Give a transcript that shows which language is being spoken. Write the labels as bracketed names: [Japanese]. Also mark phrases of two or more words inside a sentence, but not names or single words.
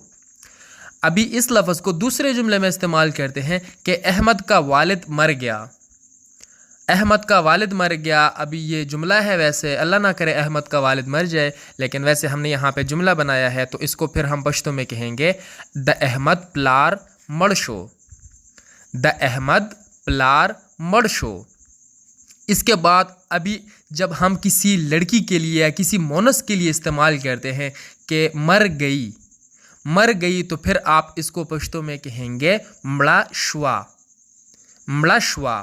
[Urdu] ابھی اس لفظ کو دوسرے جملے میں استعمال کرتے ہیں کہ احمد کا والد مر گیا۔ ابھی یہ جملہ ہے، ویسے اللہ نہ کرے احمد کا والد مر جائے، لیکن ویسے ہم نے یہاں پہ جملہ بنایا ہے تو اس کو پھر ہم پشتو میں کہیں گے [Pashto] دا احمد پلار مڑ شو۔ [Urdu] اس کے بعد ابھی جب ہم کسی لڑکی کے لیے یا کسی مونس کے لیے استعمال کرتے ہیں کہ مر گئی تو پھر آپ اس کو پشتو میں کہیں گے [Pashto] مڑا شوا۔